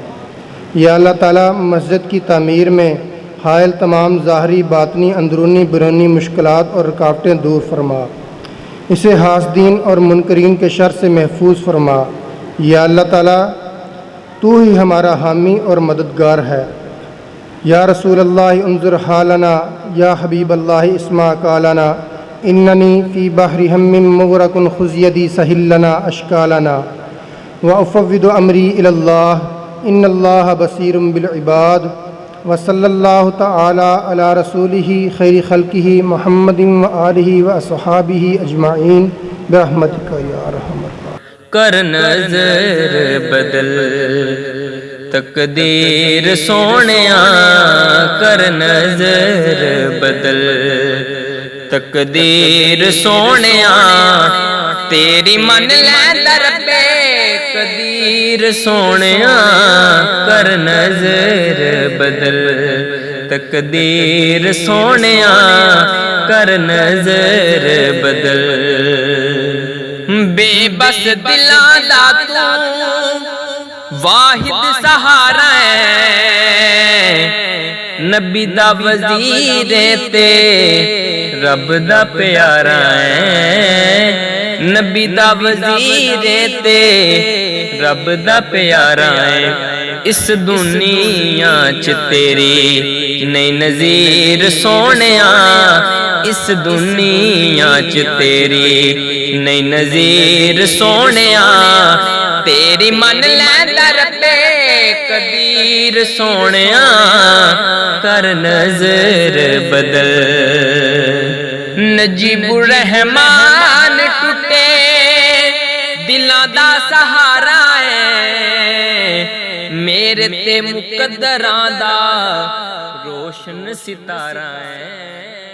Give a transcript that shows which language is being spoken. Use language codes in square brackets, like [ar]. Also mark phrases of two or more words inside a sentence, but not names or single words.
[ur] یا اللہ تعالیٰ مسجد کی تعمیر میں حائل تمام ظاہری باطنی اندرونی بیرونی مشکلات اور رکاوٹیں دور فرما، اسے حاسدین اور منکرین کے شر سے محفوظ فرما۔ یا اللہ تعالیٰ تو ہی ہمارا حامی اور مددگار ہے۔ [ar] یا رسول اللہ انظر حالنا، یا حبیب اللہ اسمع قالنا، اننی فی بحر ہم مغرق خذ یدی سہل لنا اشکالنا، وافوض امری الی اللہ ان اللہ بصیر بالعباد، وصلی اللہ تعالی علی رسولہ خیر خلقہ محمد وآلہ واصحابہ اجمعین برحمتک یا ارحم الراحمین۔ [pa] کر نظر بدل تقدیر سونیا، کر نظر بدل تقدیر سونیا، تیری من لیندا ربے قدیر سونیا، کر نظر بدل تقدیر سونیا، کر نظر بدل۔ بے بس دلاں دا تو واحد سہارا ہے، نبی دا وزیر تے رب دا پیارا ہے، نبی دا وزیر تے رب دا پیارا ہے، اس دنیا چ تیری نہیں نظیر سونیا، اس دنیا چ تیری نہیں نظیر سونیا، تیری من لیندا ربے قدیر سونیا، کر نظر بدل۔ نجیب الرحمن ٹوٹے دلاں دا سہارا ہے، میرے تے مقدراں دا روشن ستارہ ہے۔